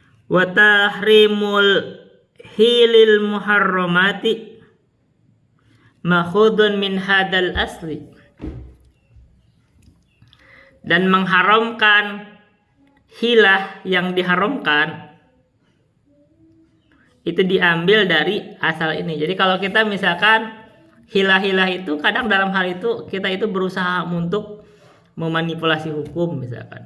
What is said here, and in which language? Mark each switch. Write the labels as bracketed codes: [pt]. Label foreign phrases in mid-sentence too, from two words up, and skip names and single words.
[ar] وتحريم الحيل المحرمة مأخوذ من هذا الأصل, [id] dan mengharamkan hilah yang diharamkan itu diambil dari asal ini. Jadi kalau kita misalkan hilah-hilah itu kadang dalam hal itu kita itu berusaha untuk memanipulasi hukum misalkan.